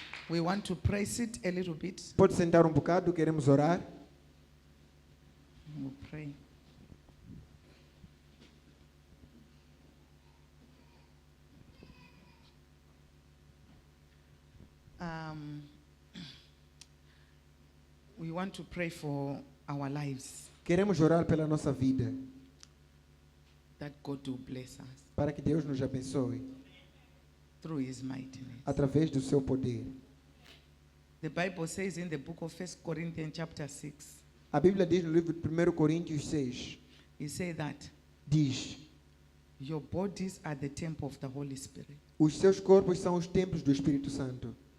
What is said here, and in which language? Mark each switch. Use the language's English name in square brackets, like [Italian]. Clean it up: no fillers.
[English] We want to praise it a little bit. [Portuguese] Pode sentar um bocado, queremos orar. [English] We'll pray. We want to pray for our lives, [Portuguese] Queremos orar pela nossa vida, [English] that God will bless us [Portuguese] para que Deus nos abençoe [English] through His mightiness. [Portuguese] através do seu poder. [English] The Bible says in the book of 1 Corinthians chapter 6, [Portuguese] A Bíblia diz no livro de 1 Coríntios 6, [English] it says that [Portuguese] diz, [English] your bodies are the temple of the Holy Spirit. [Portuguese] os seus corpos são os templos do Espírito Santo.